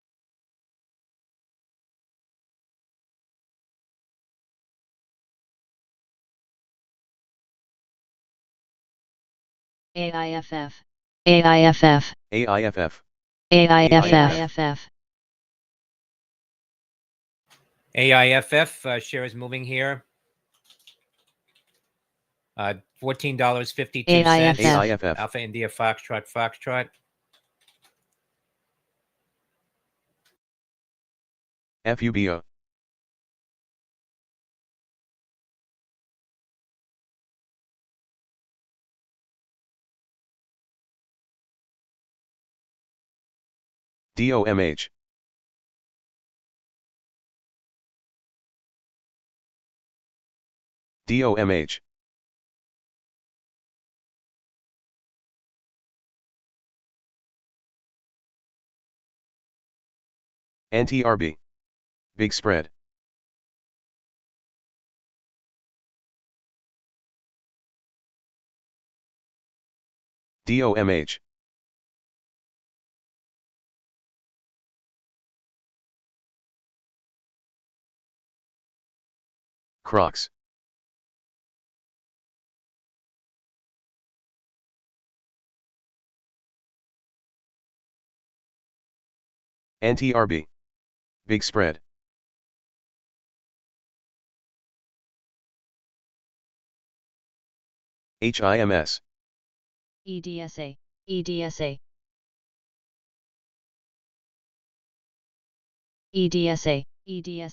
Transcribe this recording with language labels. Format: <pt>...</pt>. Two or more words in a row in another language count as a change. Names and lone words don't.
<en>AIFF. AIFF. AIFF. AIFF. AIFF share is moving here. $14.52. AIFF. Alpha India Foxtrot Foxtrot. FUBO. DOMH. DOMH. NTRB. Big spread. DOMH. Crocs. NTRB. Big spread. HIMS. EDSA. EDSA. EDSA. EDSA.</en>